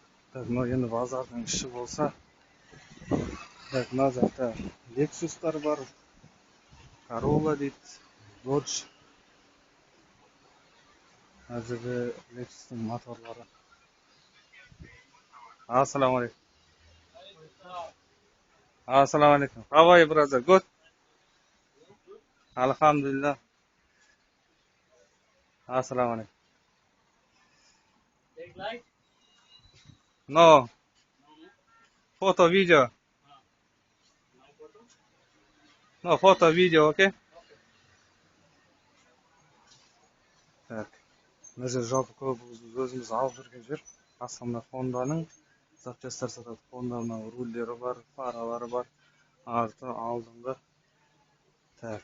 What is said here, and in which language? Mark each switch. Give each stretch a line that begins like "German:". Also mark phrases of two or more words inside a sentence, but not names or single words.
Kazakh: Так, енді базардың іші болса, так, мына жақта Lexus'тар бар, Corolla дейді, Dodge. Әзірге Lexus'тың моторлары.
Arabic: السلام عليكم. السلام عليكم.
English: How are you, brother? Good?
Arabic: الحمد لله. السلام عليكم.
English: Take light? No. Photo, video. No photo? No, photo, video, okay? Так.
Kazakh: Мына жер жалпы көп өзіміз алып жүрген жер. Астында Hondaның запчастар сатады. Hondaның рульдері бар, фаралары бар. Арты, алдыңғы. Так.